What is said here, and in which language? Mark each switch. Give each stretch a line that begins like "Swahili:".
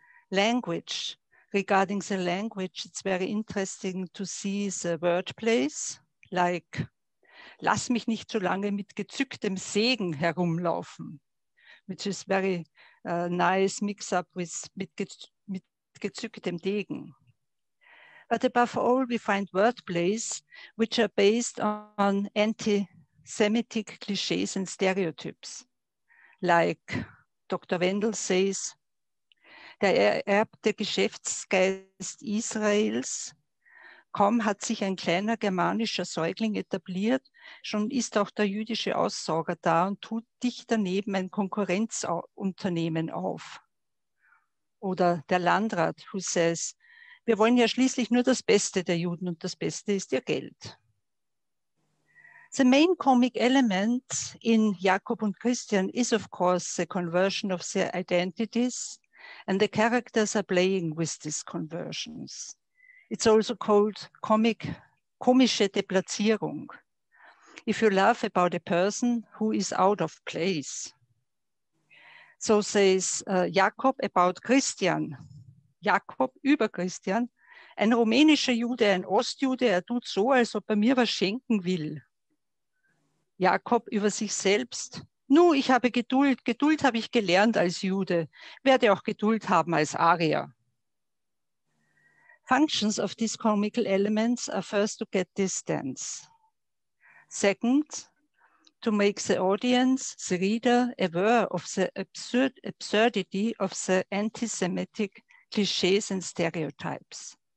English: Language. Regarding the language, it's very interesting to see the wordplays, like
German: lass mich nicht so lange mit gezücktem Segen
English: herumlaufen, which is very nice mix-up with
German: mit gezücktem Degen.
English: But above all, we find wordplays which are based on anti-Semitic cliches and stereotypes. Like Dr.
German: Wendel
English: says,
German: der ererbte Geschäftsgeist Israels, kaum hat sich ein kleiner germanischer Säugling etabliert, schon ist auch der jüdische Aussauger da und tut dicht daneben ein Konkurrenzunternehmen auf. Oder der Landrat,
English: who says,
German: wir wollen ja schließlich nur das Beste der Juden und das Beste ist ihr Geld.
English: The main comic element in Jakob und Christian is, of course, the conversion of their identities, and the characters are playing with these conversions. It's also called
German: komische Deplatzierung.
English: If you laugh about a person who is out of place. So says Jakob about Christian.
German: Jakob über Christian. Ein rumänischer Jude, ein Ostjude, tut so, als ob mir was schenken will. Jakob über sich selbst. Nu, ich habe Geduld. Geduld habe ich gelernt als Jude. Werde auch Geduld haben als Arier.
English: Functions of these comical elements are first to get distance. Second, to make the audience, the reader, aware of the absurdity of the anti-Semitic cliches and stereotypes.